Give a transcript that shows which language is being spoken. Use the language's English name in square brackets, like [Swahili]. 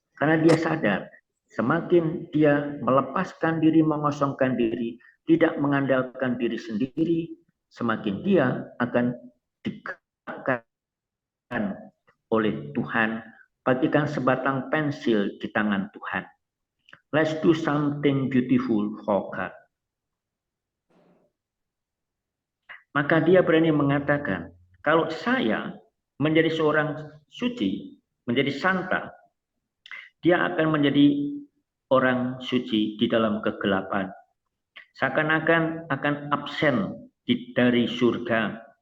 [Indonesian] Karena dia sadar, semakin dia melepaskan diri, mengosongkan diri, tidak mengandalkan diri sendiri, semakin dia akan digerakkan oleh Tuhan, bagikan sebatang pensil di tangan Tuhan. [English] Let's do something beautiful for God. [Indonesian] Maka dia berani mengatakan, kalau saya menjadi seorang suci, menjadi santa, dia akan menjadi orang suci di dalam kegelapan. Seakan-akan akan absen dari surga.